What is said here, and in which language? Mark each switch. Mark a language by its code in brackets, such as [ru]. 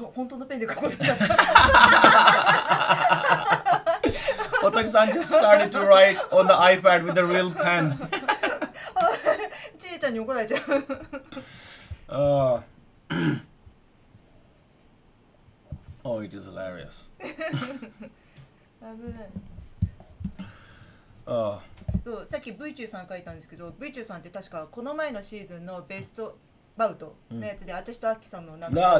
[ja] 本当のペンで書こうとしちゃった。 [en] Otaki-san just started to write on the iPad with a real pen. [ja] ちえちゃんに怒られちゃう。 [en] Oh, it is hilarious. [ja] 危ない。さっき V 中さん書いたんですけど、 V 中さんって確かこの前のシーズンのベストバウトのやつで、私とアッキさんのなんか